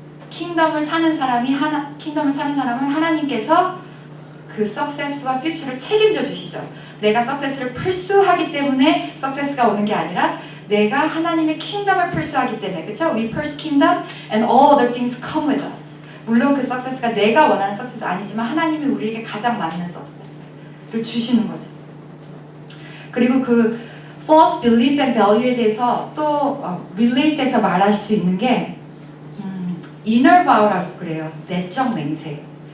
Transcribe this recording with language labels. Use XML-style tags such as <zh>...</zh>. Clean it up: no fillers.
<ko>킹덤을 사는 사람은 하나님께서 그 석세스와 퓨처를 책임져 주시죠. 내가 석세스를 pursue하기 때문에 석세스가 오는 게 아니라 내가 하나님의 킹덤을 pursue하기 때문에, 그렇죠?</ko> <en>We pursue kingdom and all other things come with us.</en> <ko>물론 그 석세스가 내가 원하는 석세스 아니지만 하나님이 우리에게 가장 맞는 석세스를 주시는 거죠. 그리고 그 false belief and value에 대해서 또 relate해서 말할 수 있는 게 inner vow라고 그래요. 내적 맹세.</ko>